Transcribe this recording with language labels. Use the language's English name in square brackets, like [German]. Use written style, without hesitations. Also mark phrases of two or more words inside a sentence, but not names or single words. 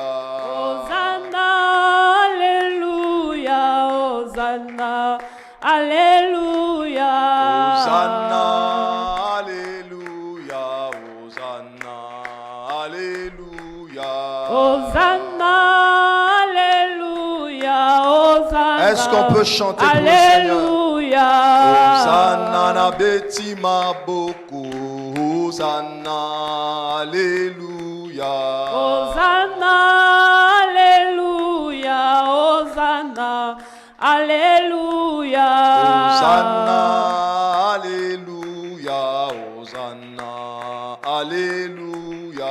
[French] Hosanna, Alléluia, Hosanna, Alléluia. Hosanna, Alléluia, Hosanna, Alléluia. Hosanna, Alléluia, Hosanna. Est-ce qu'on peut chanter pour le Seigneur? Alléluia. [Lingala] Hosanna na betima boko, Hosanna, Alléluia. [French] Hosanna, Alléluia, Hosanna, Alléluia. Hosanna, Alléluia, Hosanna, Alléluia.